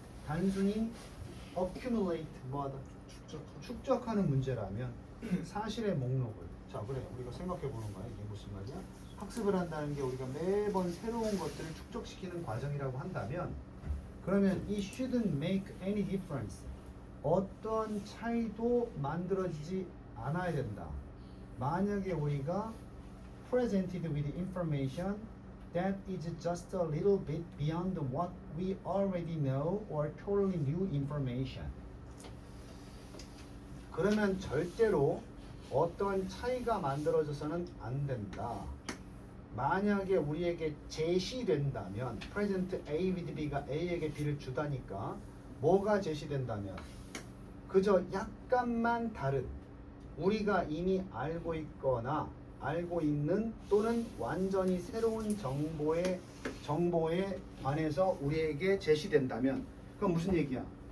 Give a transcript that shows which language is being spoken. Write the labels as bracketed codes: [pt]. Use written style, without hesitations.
[ko] 단순히 accumulate 뭐하다 축적하는 문제라면 사실의 목록을 자 그래 우리가 생각해 보는 거야. 이게 무슨 말이야? 학습을 한다는 게 우리가 매번 새로운 것들을 축적시키는 과정이라고 한다면 그러면 [en] it shouldn't make any difference. [ko] 어떤 차이도 만들어지지 않아야 된다. 만약에 우리가 [en] presented with information that is just a little bit beyond what we already know or totally new information. [ko] 그러면 절대로 어떤 차이가 만들어져서는 안 된다. 만약에 우리에게 제시된다면 [en] present A with B [ko] 가 A에게 B를 주다니까 뭐가 제시된다면 그저 약간만 다른 우리가 이미 알고 있거나 알고 있는 또는 완전히 새로운 정보에 관해서 우리에게 제시된다면 그건 무슨 얘기야?